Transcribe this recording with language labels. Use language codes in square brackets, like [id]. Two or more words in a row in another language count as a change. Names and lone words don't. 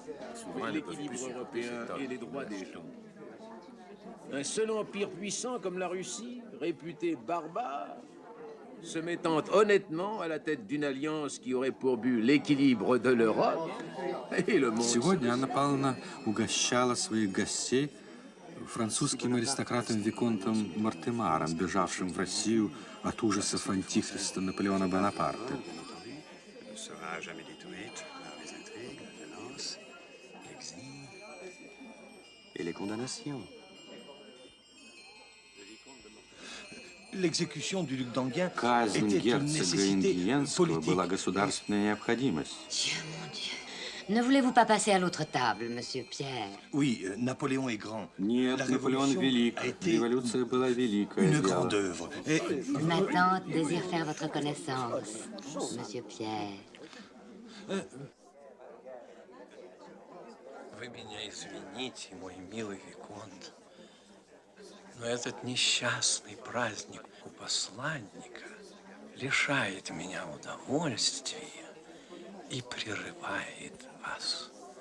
[fr] L'équilibre européen et les droits des gens. Un seul empire puissant comme la Russie, réputé barbare, se mettant honnêtement à la tête d'une alliance qui aurait pour but l'équilibre de l'Europe et le monde. [ru] Сегодня Анна Павловна угощала своих гостей французским аристократом Виконтом Мартемаром, бежавшим в Россию от ужасов антихриста Наполеона Бонапарта. [fr] L'exécution du duc d'Enghien [ru] Казнь [fr] était une [ru] герцога [fr] nécessité [ru] Ингиенского [fr] politique. [ru] была государственной необходимость. [fr] Dieu, mon Dieu. Ne voulez-vous pas passer à l'autre table, monsieur Pierre? Oui, Napoléon est grand. [ru] Нет, [fr] La [ru] Наполеон [fr] révolution [ru] велик. [fr] a été [ru] Революция была великое [fr] une [ru] дело. [fr] grande œuvre. Et Ma tante désire faire votre connaissance, monsieur Pierre. [ru] Вы меня извините, мой милый Виконт, но этот несчастный праздник у посланника лишает меня удовольствия и прерывает вас.